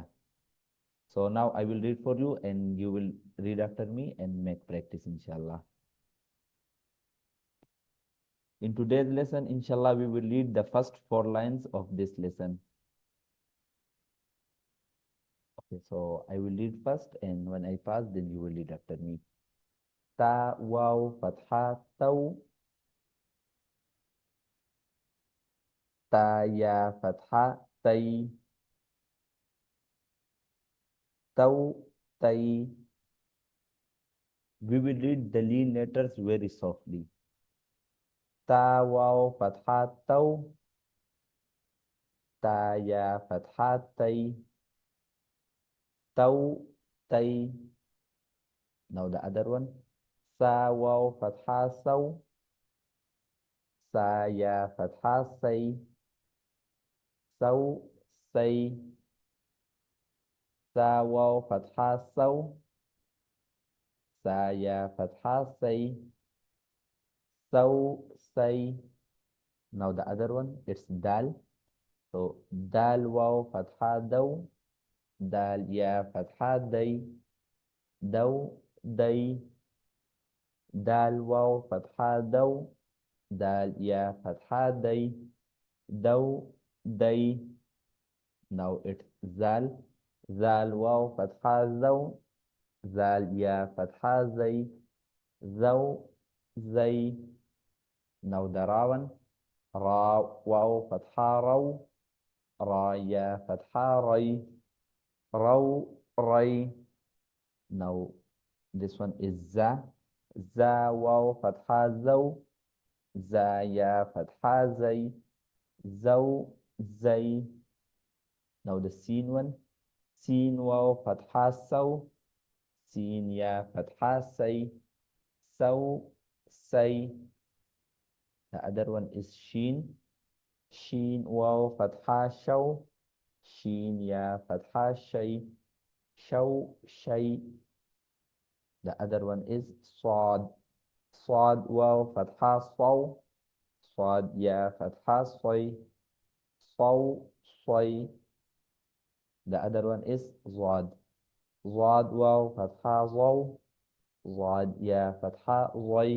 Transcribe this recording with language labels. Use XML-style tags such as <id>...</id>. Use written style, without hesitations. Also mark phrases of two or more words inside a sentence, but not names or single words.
<en>So now I will read for you and you will read after me and make practice, inshallah. In today's lesson, inshallah, we will read the first 4 lines of this lesson. Okay, so I will read first, and when I pass, then you will read after me.</en> <ar>تاء، واو، فتحة، تَوْ. تاء، ياء، فتحة، تَيْ. Taw, tay.</ar> <en>We will read the Leen letters very softly.</en> <ar>تاء، واو، فتحة، تَوْ. تاء، ياء، فتحة، تَيْ. Taw,</ar> <en>tay. Now the other one.</en> <ar>ثاء، واو، فتحة، ثَوْ. ثاء، ياء، فتحة، ثَيْ. ثَوْ، ثَيْ. ثاء، واو، فتحة، ثَوْ. ثاء، ياء، فتحة، ثَيْ. ثَوْ، ثَيْ.</ar> <en>Now the other one, it's dal.</en> <ar>So دال، واو، فتحة، دَوْ. دال، ياء، فتحة، دَيْ. دَوْ، دَيْ. دال، واو، فتحة، دَوْ. دال، ياء، فتحة, day. دَوْ، دَيْ.</ar> <en>Now it's zal.</en> <ar>Zal, واو، فتحة، ذَوْ. ذال، ياء، فتحة, zay. ذَوْ، ذَيْ.</ar> <en>Now the ra one.</en> <ar>Ra, واو، فتحة، رَوْ. راء، ياء، فتحة, ray. رَوْ، رَيْ.</ar> <en>Now this one is za.</en> <ar>Za, واو، فتحة، زَوْ. زاي، ياء، فتحة, zay. زَوْ، زَيْ.</ar> <en>Now the sin one.</en> <ar>سين، واو، فتحة، سَوْ. سين، ياء، فتحة، سَيْ. سَوْ، سَيْ.</ar> <en>The other one is shin.</en> <ar>Shin, واو، فتحة، شَوْ. شين، ياء، فتحة, shay. شَوْ، شَيْ.</ar> <en>The other one is sad.</en> <ar>صاد، واو، فتحة، صَوْ. صاد، ياء، فتحة، صَيْ. صَوْ، صَيْ.</ar> <en>The other one is zad.</en> <ar>Zad, واو، فتحة، ضَوْ. ضاد، ياء، فتحة, zay.</ar>